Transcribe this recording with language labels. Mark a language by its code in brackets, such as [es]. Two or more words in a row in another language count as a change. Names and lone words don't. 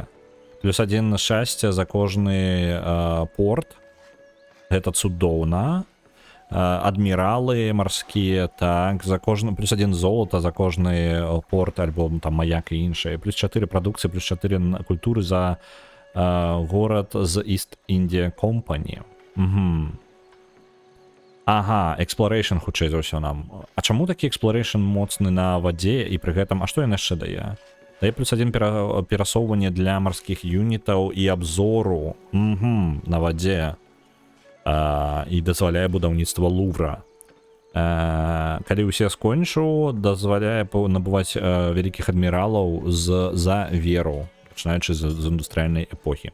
[be] Плюс 1 шчасце за кожны порт. Гэта цудоўна. Адміралы марскія, так, за кожны, плюс 1 золата за кожны порт, альбо там маяк і іншае. Плюс 4 прадукцыі, плюс 4 культуры за горад з East India Company. Угу. Ага, exploration хутчэй за ўсё нам. А чаму такі exploration моцны на вадзе і пры гэтым, а што ён яшчэ дае? Дае плюс 1 перасоўванне для марскіх юнітаў і абзору на вадзе. І дазваляе будаўніцтва Лувра. Калі ўсе скончу, дазваляе набываць вялікіх адміралаў за веру, пачынаючы з індустрыяльнай эпохі.